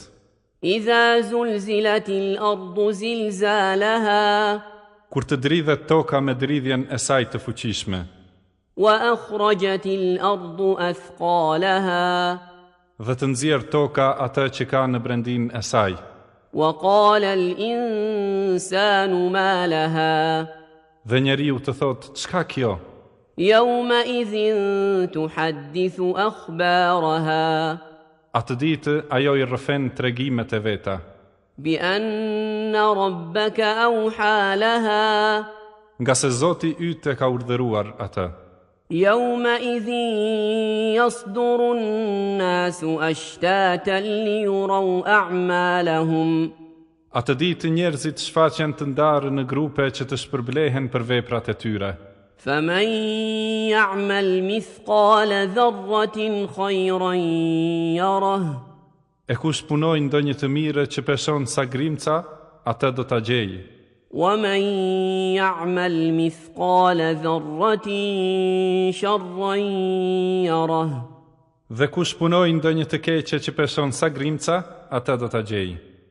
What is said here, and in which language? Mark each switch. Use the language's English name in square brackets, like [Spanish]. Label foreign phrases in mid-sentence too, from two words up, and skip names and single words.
[Arabic] إذا زلزلت الأرض زلزالها. [Albanian] Kur të dridhet toka me dridhjen e saj të fuqishme. [Arabic] وأخرجت الأرض أثقالها. [Albanian] Dhe të nxjerr toka atë që ka në brendin e saj. [Arabic] وقال الإنسان ما لها. [Albanian] Dhe njeriu të thot, çka kjo? [Arabic] يومئذ تحدث أخبارها. [Albanian] Atë ditë ajo i rrëfen tregimet e veta. [Arabic] بأن ربك أوحى لها. [Albanian] Nga se Zoti yt e ka urdhëruar atë. [Arabic] يومئذ يصدر الناس أشتاتا ليروا أعمالهم. [Albanian] Atë ditë njerëzit shfaqen të ndarë në grupe që të shpërblehen për veprat e tyre. [Arabic] فمن يعمل مثقال ذرة خيرا يره. [Albanian] E kush punoj ndonjë të mirë që peshon sa grimca, atë do ta gjejë. [Arabic] ومن يعمل مثقال ذرة شرا يره. [Albanian] Dhe kush punoj ndonjë të keqe që peshon sa grimca, atë do ta gjejë.